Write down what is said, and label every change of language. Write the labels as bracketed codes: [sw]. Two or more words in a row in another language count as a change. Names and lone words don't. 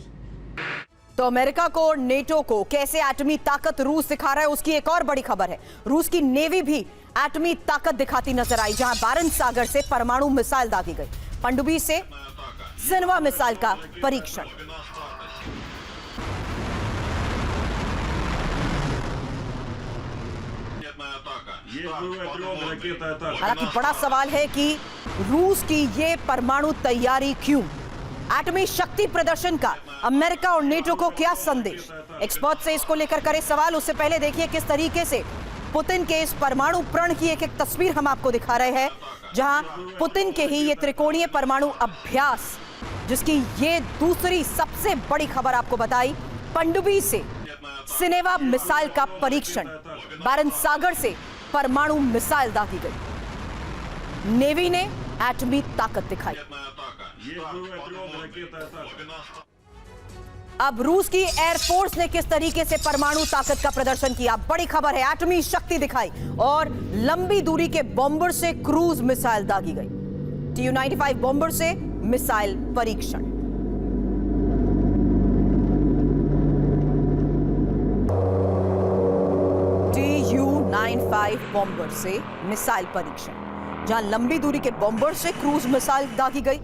[hi] तो अमेरिका को और नेटो को कैसे एटमी ताकत रूस दिखा रहा है, उसकी एक और बड़ी खबर है। रूस की नेवी भी एटमी ताकत दिखाती नजर आई, जहां बारंत सागर से परमाणु मिसाइल दागी गई। पनडुब्बी से सिनेवा मिसाइल का परीक्षण। [ru] Есть боевой отряд, ракета атака. [hi] हालांकि बड़ा सवाल है कि रूस की ये परमाणु तैयारी क्यों? एटमी शक्ति प्रदर्शन का अमेरिका और नेटो को क्या संदेश? एक्सपर्ट से इसको लेकर करे सवाल। उससे पहले देखिए किस तरीके से पुतिन के इस परमाणु प्रण की एक तस्वीर हम आपको दिखा रहे हैं, जहां पुतिन के ही ये त्रिकोणीय परमाणु अभ्यास, जिसकी ये दूसरी सबसे बड़ी खबर आपको बताई। पनडुब्बी से सिनेवा मिसाइल का परीक्षण, बारंत सागर से परमाणु मिसाइल दागी गई। नेवी ने एटमी ताकत दिखाई। [ru] Есть боевой отряд, ракета атака. [hi] अब रूस की एयरफोर्स ने किस तरीके से परमाणु ताकत का प्रदर्शन किया, बड़ी खबर है। एटमी शक्ति दिखाई और लंबी दूरी के बॉम्बर से क्रूज मिसाइल दागी गई। TU-95 बॉम्बर से मिसाइल परीक्षण। TU-95 बॉम्बर से मिसाइल परीक्षण, जहां लंबी दूरी के बॉम्बर से क्रूज मिसाइल दागी गई।